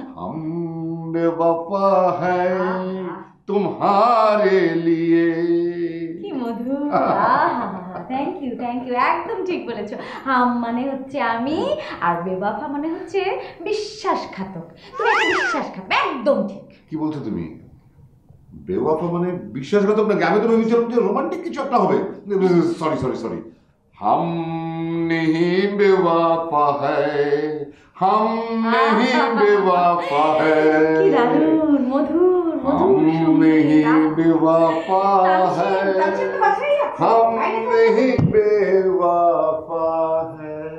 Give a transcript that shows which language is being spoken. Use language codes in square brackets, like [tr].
[hi] हम बेवफा है तुम्हारे लिए। [bn] কি মধুর। থ্যাংক ইউ একদম ঠিক বলেছো। হাম মানে হচ্ছে আমি, আর বেওয়াফা মানে হচ্ছে বিশ্বাসঘাতক। তুমি একটা বিশ্বাসঘাতক, একদম ঠিক। কি বলছো তুমি? বেওয়াফা মানে বিশ্বাসঘাতক নাকি? আমি তো ভেবেছিলাম যে রোমান্টিক কিছু একটা হবে। Sorry sorry sorry. [hi] हम नहीं बेवफा है, हम नहीं बेवफा है। [bn] কি দারুণ, মধুর মধুর। [hi] हम नहीं बेवफा है, हम नहीं बेवफा है।